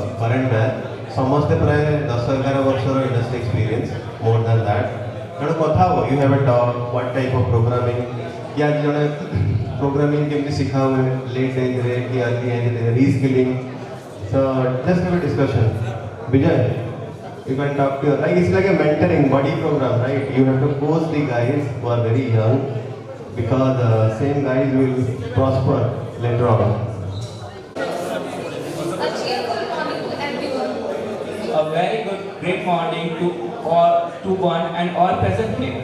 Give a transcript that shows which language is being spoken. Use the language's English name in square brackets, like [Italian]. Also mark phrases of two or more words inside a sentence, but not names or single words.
[English] current man. [Odia] ସମସ୍ତେ ପ୍ରାୟ 10-11 ବର୍ଷର [English] industry experience, more than that. [Odia] ତେଣୁ କଥା ହବ, [English] you have a talk, what type of programming, [Odia] କି ଆଜି ଜଣେ programming କେମିତି ଶିଖା ହୁଏ, [English] late age [Odia] ରେ କି [English] early age ରେ, reskilling. So just have a discussion. Vijay, you can talk to your, like it's like a mentoring buddy program, right? You have to coach the guys who are very young because same guys will prosper later on. A very good, great morning to all, to one and all present here.